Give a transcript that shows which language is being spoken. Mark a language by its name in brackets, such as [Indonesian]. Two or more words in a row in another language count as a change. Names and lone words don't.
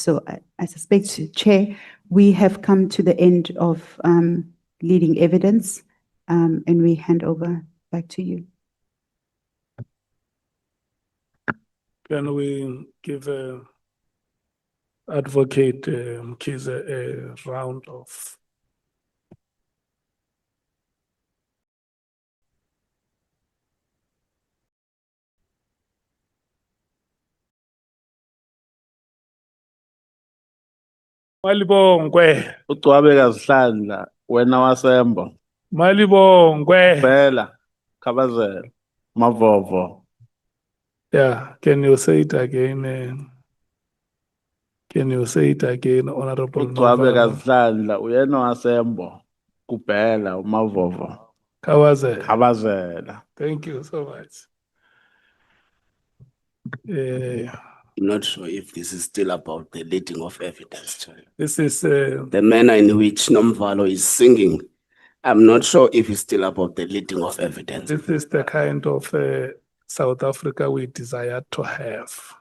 [English] So I suspect, Chair, we have come to the end of leading evidence and we hand over back to you. Can we give Advocate Mkhize a round of. [Zulu] Malibongwe, Ucwabeka Zihlandla, wena wasembo. Malibongwe. Bela, Kabazela, Mavovo. [English] Yeah, can you say it again? Can you say it again, Honorable [Zulu] Ucwabeka Novalo? Zihlandla, wena wasembo. Kubela, Mavovo. Kawaze. Kabazela. [English] Thank you so much. I'm not sure if this is still about the leading of evidence, Chair. This is The manner in which Nomvalo is singing, I'm not sure if it's still about the leading of evidence. this is the kind of South Africa we desire to have.